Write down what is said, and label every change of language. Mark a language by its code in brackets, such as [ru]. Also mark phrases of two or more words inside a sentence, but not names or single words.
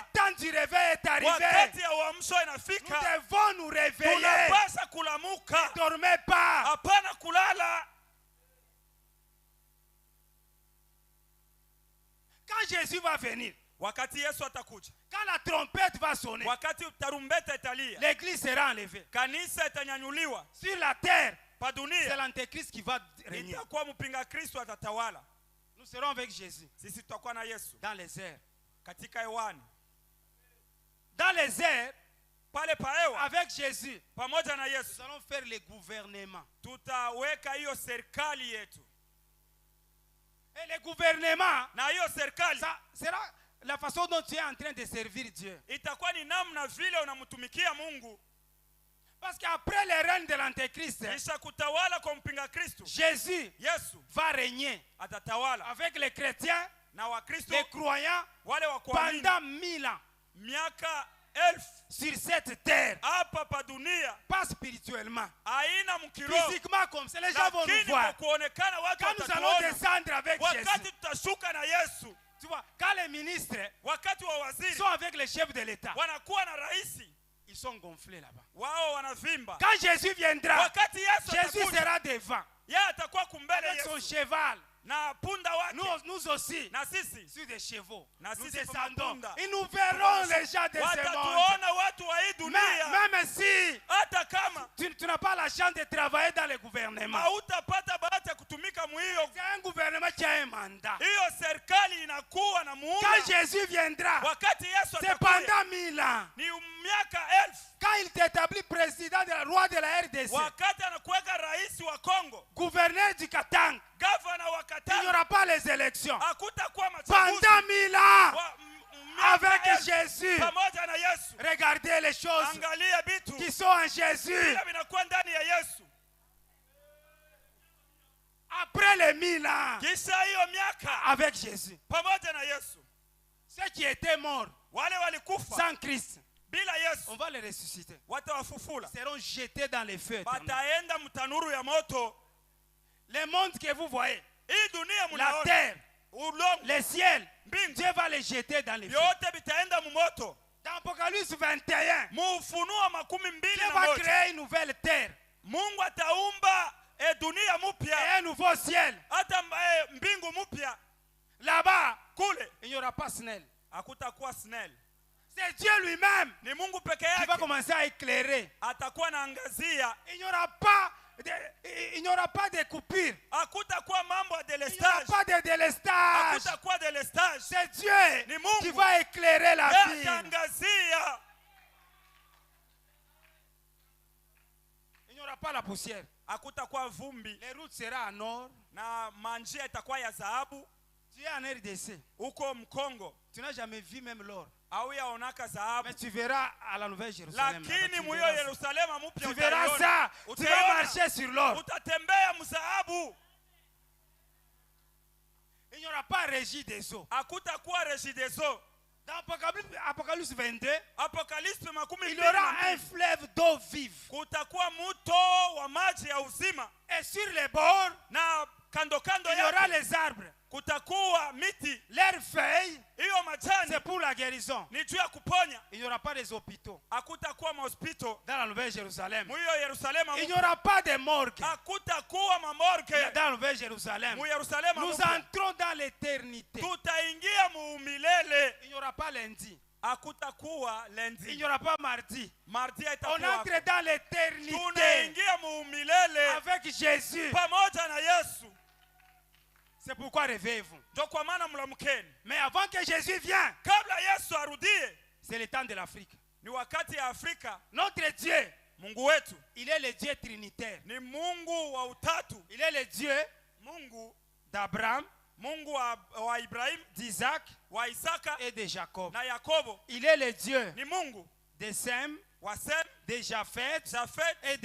[fr] temps du réveil est arrivé. [sw] Wakati ya uamsho [fr] Nous [sw] inafika, [fr] devons nous réveiller. [sw] tunapasa kulamuka, [fr] Ne dormez pas. [sw] hapana kulala. [fr] Quand Jésus va venir, [sw] Wakati Yesu atakuja, [fr] quand la trompette va sonner, [sw] wakati tarumbeta italia, [fr] l'église sera enlevée. [sw] kanisa itanyanyuliwa [fr] Sur la terre, [sw] pa [fr] c'est [sw] dunia, [fr] l'antéchrist qui va régner. [sw] itakuwa mpinga Kristo atatawala. [fr] Nous serons avec Jésus [sw] Sisi tutakuwa na Yesu [fr] dans les airs. [sw] katika hewani, [fr] Dans les airs, [sw] pale pa hewa, [fr] avec Jésus, [sw] pamoja na [fr] nous [sw] Yesu [fr] allons faire le gouvernement. [sw] tutaweka hiyo serikali yetu, [fr] Et le gouvernement, [sw] na hiyo serikali [fr] ça sera la façon dont tu es en train de servir Dieu. [sw] itakuwa ni namna vile unamtumikia Mungu. [fr] Parce qu'après le règne de l'antéchrist, [sw] Kisha kutawala kwa mpinga Kristo, [fr] Jésus [sw] Yesu [fr] va régner [sw] atatawala [fr] avec les chrétiens, [sw] na Wakristo [fr] les croyants, [sw] wale wa kuamini [fr] pendant 1000 ans [sw] miaka 1000 [fr] sur cette terre. [sw] hapa pa dunia, [fr] Pas spirituellement, [sw] aina mkiroho, [fr] physiquement comme ça. Les gens vont nous [sw] lakini kwa [fr] voir. [sw] kuonekana watu [fr] Quand nous allons [sw] watatuona. [fr] descendre avec [sw] Wakati [fr] Jésus, [sw] tutashuka na Yesu, [fr] tu vois, quand les ministres [sw] wakati wa waziri [fr] sont avec les chefs de l'État, [sw] wanakuwa na raisi, [fr] ils sont gonflés là-bas. [sw] wao wanavimba. [fr] Quand Jésus viendra, [sw] Wakati Yesu [fr] Jésus [sw] atakuja, [fr] sera devant [sw] yeye atakuwa kumbele [fr] avec son [sw] Yesu [fr] cheval. [sw] na punda wake, [fr] Nous aussi, [sw] na sisi [fr] sur des chevaux, [sw] Na [fr] nous [sw] sisi [fr] descendons [sw] punda. [fr] et nous verrons les gens de ce monde. [sw] watatuona watu wa hii dunia. [fr] Même si [sw] Hata kama [fr] tu n'as pas la chance de travailler dans le gouvernement, [sw] hautapata bahati ya kutumika muhiyo, [fr] c'est un gouvernement qui a un mandat. [sw] hiyo serikali inakuwa na [fr] Quand [sw] muhula. [fr] Jésus viendra, [sw] Wakati Yesu [fr] c'est [sw] atakuja [fr] pendant 1000 ans. [sw] ni miaka 1000. [fr] Quand il t'établit président de la roi de la RDC, [sw] Wakati anakuweka rais wa Kongo, [fr] gouverneur du Katanga, [sw] gavana wa [fr] il n'y [sw] Katanga, [fr] aura pas les élections. [sw] hakutakuwa machaguzi. [fr] Pendant 1000 ans, [sw] Miaka [fr] avec [sw] 1000 [fr] Jésus, [sw] pamoja na Yesu. [fr] regardez les choses [sw] Angalia vitu [fr] qui sont en Jésus. [sw] vile vinakuwa ndani ya Yesu. [fr] Après les 1000 ans, [sw] Kisha hiyo miaka [fr] avec Jésus, [sw] pamoja na Yesu, [fr] ceux qui étaient morts [sw] wale walikufa [fr] sans Christ, [sw] bila [fr] on [sw] Yesu [fr] va les ressusciter. [sw] watawafufula, [fr] Ils seront jetés dans les feux. [sw] bataenda mtanuru ya moto. [fr] Le monde que vous voyez, [sw] Hii dunia [fr] la [sw] mnaona, [fr] terre, [sw] ulongo, [fr] le ciel, [sw] mbingu, [fr] Dieu va les jeter dans les feux. [sw] vyote vitaenda mumoto. [fr] Dans Apocalypse 21, [sw] Mufunuo 21, [fr] Dieu va créer une nouvelle terre [sw] Mungu ataumba dunia [fr] et [sw] mupya, [fr] un nouveau ciel. [sw] hata mbingu mupya. [fr] Là-bas, [sw] Kule [fr] il n'y aura pas Snell. [sw] hakutakuwa snell, [fr] C'est Dieu lui-même [sw] ni Mungu peke [fr] qui va [sw] yake [fr] commencer à éclairer. [sw] atakuwa naangazia. [fr] Il n'y aura pas de coupure. [sw] Hakutakuwa mambo ya [fr] Il n'y aura [sw] delestage, [fr] pas de délestage. [sw] hakutakuwa delestage. [fr] C'est Dieu [sw] Ni Mungu. [fr] qui va éclairer la [sw] Yeye [fr] vie. [sw] ataangazia. [fr] pas la poussière. [sw] hakutakuwa vumbi [fr] Les routes seront en or. [sw] na manjia itakuwa ya dhahabu. [fr] Tu es en RDC. [sw] Huko Mkongo [fr] Tu n'as jamais vu même l'or. [sw] hauyaonaka dhahabu, [fr] Mais tu verras à la Nouvelle Jérusalem. [sw] lakini muyo Yerusalema mpya [fr] Tu verras ça. Tu vas marcher sur l'or. [sw] utatembea mzahabu. [fr] Il n'y aura pas régie des eaux. [sw] Hakutakuwa Regideso. [fr] Dans Apocalypse 22, [sw] Apokalipsi makumi [fr] il y [sw] mbili [fr] aura [sw] na [fr] un [sw] mbili. [fr] fleuve d'eau vive. [sw] Kutakuwa mto wa maji ya uzima, [fr] Et sur les bords, [sw] na kando kando [fr] il y aura [sw] yake [fr] les arbres. [sw] kutakuwa miti. [fr] Leurs feuilles, [sw] Hiyo majani [fr] c'est pour la guérison. [sw] ni juu ya kuponya. [fr] Il n'y aura pas des hôpitaux. [sw] Hakutakuwa mahospitali [fr] Dans la Nouvelle Jérusalem, [sw] muyo Yerusalema. [fr] il n'y aura pas de morgue. [sw] Hakutakuwa mamorge [fr] Dans la Nouvelle Jérusalem, [sw] mu Yerusalema. [fr] nous entrons dans l'éternité. [sw] Tutaingia muumilele. [fr] Il n'y aura pas lundi. [sw] Hakutakuwa [fr] Il [sw] lendi, [fr] n'y aura pas mardi. [sw] mardi [fr] On [sw] haitakuwa. [fr] entre dans l'éternité [sw] Tunaingia muumilele [fr] avec Jésus. [sw] pamoja na Yesu. [fr] C'est pourquoi réveillez-vous. [sw] Ndio kwa maana mlamkeni, [fr] Mais avant que Jésus vienne, [sw] kabla Yesu arudie. [fr] c'est le temps de l'Afrique. [sw] Ni wakati ya Afrika. [fr] Notre Dieu, [sw] Mungu wetu [fr] il est le Dieu trinitaire. [sw] ni Mungu wa utatu. [fr] Il est le Dieu [sw] Mungu [fr] d'Abraham, [sw] Mungu wa Ibrahim, [fr] d'Isaac [sw] wa Isaka [fr] et de Jacob. [sw] na Yakobo. [fr] Il est le Dieu [sw] Ni Mungu [fr] de Sem, [sw] wa Sem, [fr] de Japheth [sw] Jafet [fr] et